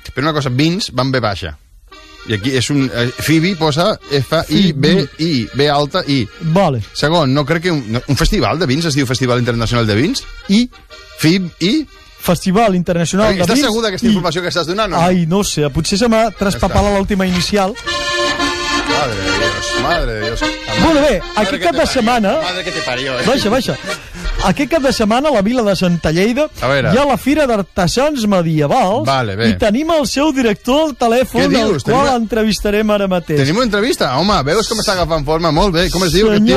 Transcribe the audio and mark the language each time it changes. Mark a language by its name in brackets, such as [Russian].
[Catalan] Però una cosa, vins van bé baixa. I aquí és un... Phoebe posa F-I-B-I, B alta, I. Vale. Segon, no crec que... Un festival de vins es diu Festival Internacional de Vins? I... Phoebe, I... Festival Internacional de Vins. Estàs segur d'aquesta informació que estàs donant? Ai, no sé, potser se m'ha traspapat l'última inicial. [Spanish] Madre de Dios, madre de Dios. [Catalan] Molt bé, aquest cap de setmana... [Spanish] Madre que te parió, eh? [Catalan] Baixa. Aquest cap de setmana, a la vila de Santa Lleida, hi ha la Fira d'Artesans Medievals. Vale, i tenim el seu director al telèfon, el qual entrevistarem ara mateix. Tenim una entrevista? Home, veus com està agafant forma? Molt bé, com es diu?